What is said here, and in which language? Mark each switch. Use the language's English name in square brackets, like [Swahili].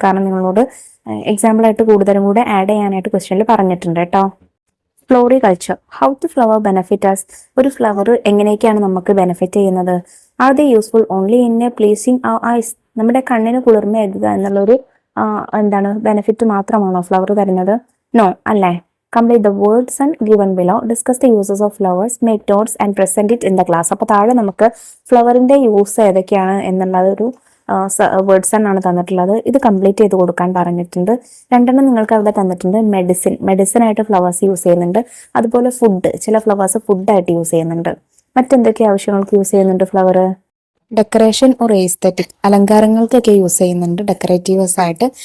[Malayalam] കാരണം നിങ്ങളോട് എക്സാമ്പിൾ ആയിട്ട് കൂടുതലും കൂടെ ആഡ് ചെയ്യാനായിട്ട് ക്വസ്റ്റ്യനിൽ പറഞ്ഞിട്ടുണ്ട് കേട്ടോ. Floriculture. [English] How to flower benefit us? [Malayalam] ഒരു ഫ്ലവർ എങ്ങനെയൊക്കെയാണ് നമുക്ക് ബെനിഫിറ്റ് ചെയ്യുന്നത്? [English] Are they useful only in a pleasing eyes? [Malayalam] നമ്മുടെ കണ്ണിന് കുളിർമയേകുക എന്നുള്ളൊരു എന്താണ് ബെനിഫിറ്റ് മാത്രമാണോ ഫ്ലവർ തരുന്നത്? നോ, അല്ലേ? [English] Complete the words and given below. Discuss the uses of flowers. Make notes and present it in the class. [Malayalam] അപ്പോൾ താഴെ നമുക്ക് ഫ്ലവറിന്റെ യൂസ് ഏതൊക്കെയാണ് എന്നുള്ളത് ഒരു വേർഡ്സ് ആണ് തന്നിട്ടുള്ളത്. ഇത് കംപ്ലീറ്റ് ചെയ്ത് കൊടുക്കാൻ പറഞ്ഞിട്ടുണ്ട്. രണ്ടെണ്ണം നിങ്ങൾക്ക് അവിടെ തന്നിട്ടുണ്ട്. മെഡിസിൻ ആയിട്ട് ഫ്ലവേഴ്സ് യൂസ് ചെയ്യുന്നുണ്ട്. അതുപോലെ ഫുഡ്, ചില ഫ്ലവേഴ്സ് ഫുഡായിട്ട് യൂസ് ചെയ്യുന്നുണ്ട്. മറ്റെന്തൊക്കെ ആവശ്യങ്ങൾക്ക് യൂസ് ചെയ്യുന്നുണ്ട് flower? Decoration or aesthetic, അലങ്കാരങ്ങൾക്കൊക്കെ use ചെയ്യുന്നുണ്ട് ഡെക്കറേറ്റീവ്സ് ആയിട്ട്.